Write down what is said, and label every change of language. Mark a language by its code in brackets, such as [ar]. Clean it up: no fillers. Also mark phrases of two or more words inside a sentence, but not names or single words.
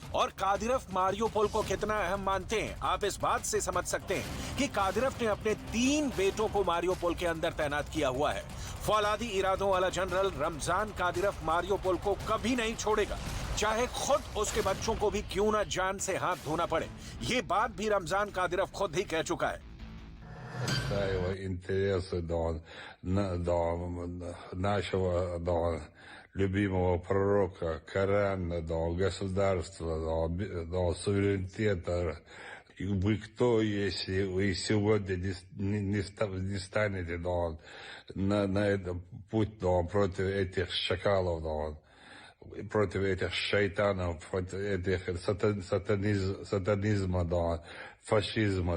[hi] और कादिरोव मारियोपोल को कितना अहम मानते हैं आप इस बात से समझ सकते हैं कि कादिरोव ने अपने 3 बेटों को मारियोपोल के अंदर तैनात किया हुआ है। फौलादी इरादों वाला जनरल रमजान कादिरोव मारियोपोल को कभी नहीं छोड़ेगा, चाहे खुद उसके बच्चों को भी क्यों ना जान से हाथ धोना पड़े। ये बात भी रमजान कादिरोव खुद ही कह चुका है। [ru] интересы нашего любимого пророка, Корана, государства, суверенитета. Вы кто, если вы сегодня не станете на этот путь против этих шакалов, против этих шайтанов, против этих сатанизма, фашизма.